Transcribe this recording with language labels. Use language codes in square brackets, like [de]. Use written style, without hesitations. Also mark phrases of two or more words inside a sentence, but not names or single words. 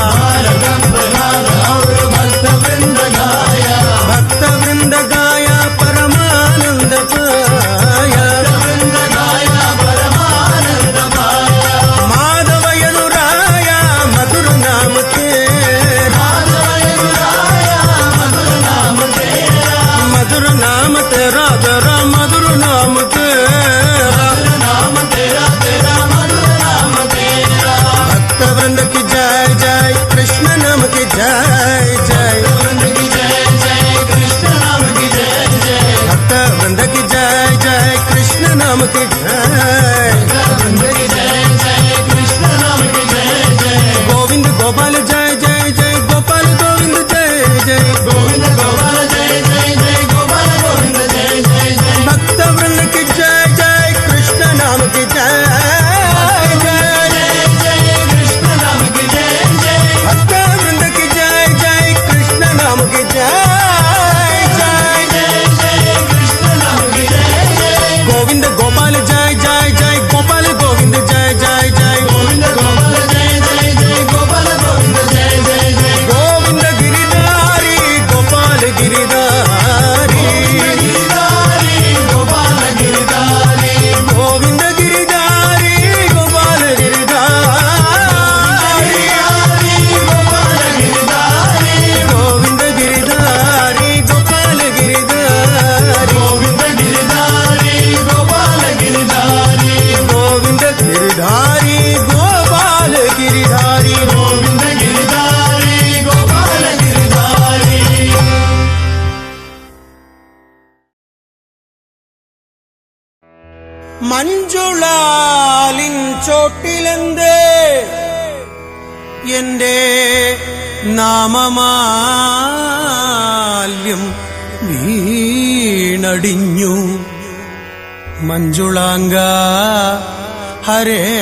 [hi] भक्तवृंद गाय परमानंद पाय माधवयनुराय मधुर नाम तेरा मधुर नाम तेरा तेरा मधुर नाम तेरा भक्त वृंद की जय जय कृष्ण नाम की जय जय भक्त वृंद की जय जय कृष्ण नाम की जय गोविंद गोपाल जय जय जय गोपाल गोविंद जय जय गोविंद गोपाल जय जय जय गोपाल गोविंद जय जय जय भक्त वृंद की जय जय कृष्ण नाम की जय जय कृष्ण नाम की जय जय भक्त वृंद की जय जय कृष्ण नाम की जय जय कृष्ण नाम की जय जय गोविंद गोपाल जय जय जय गोपाल गोविंद जय जय जय गोविंद गोपाल जय जय जय गोपाल गोविंद जय जय जय गोविंद गिरिधारी गोपाल गिरिधारी गोपाल गिरिधारी गोविंद गिरिधारी गोपाल गिरिधारी गोपाल गिरिधारी गोविंद गिरिधारी गोपाल गिरिधारी गोविंद गिरिधारी गोपाल गिरिधारी गोविंद गिरिधारी गोपाल गिरिधारी गोविंद गिरिधारी गोपाल गिरिधारी [ml] മഞ്ജുളാലിൻ ചോട്ടിലെന്തേ എന്റെ നാമമാല്യം വീണടിഞ്ഞു മഞ്ജുളാംഗ ഹരേ